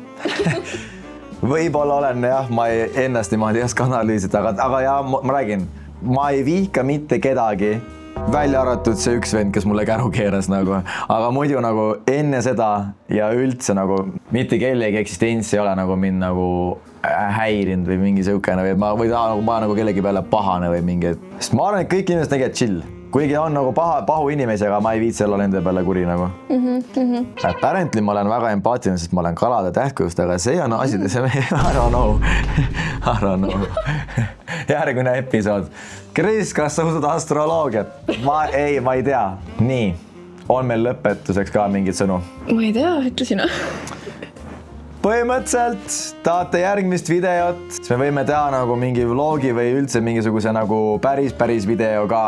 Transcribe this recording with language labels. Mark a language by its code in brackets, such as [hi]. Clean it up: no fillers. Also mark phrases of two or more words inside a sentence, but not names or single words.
[et] Võib-olla olen jah, ma ennast niimoodi ei oska analüüsida, aga jah, ma räägin, ma ei vihka mitte kedagi, välja arvatud see üks vend, kes mulle käru keeras nagu, aga muidu nagu enne seda ja üldse nagu mitte kellegi eksistents ei ole nagu mind nagu häirinud või mingi sõukene või ma nagu kellegi peale pahane või mingi, sest ma arvan, et kõik inimesed tegelikult chill. Kuigi on nagu pahu inimesi, aga ma ei viitsi olla nende peale kuri nagu. Apparently ma olen väga empaatiline, sest ma olen kalade tähtkujust, aga see on asi, [en] I don't know. [et] Järgmine episood. Kris, kas sa usud astroloogiat? Ma ei tea. Nii, on meil lõpetuseks ka mingid sõnu? Ma ei tea, ütle sina. Põhimõtteliselt tahate järgmist videot, siis me võime teha nagu mingi vlogi või üldse mingisuguse nagu päris video ka.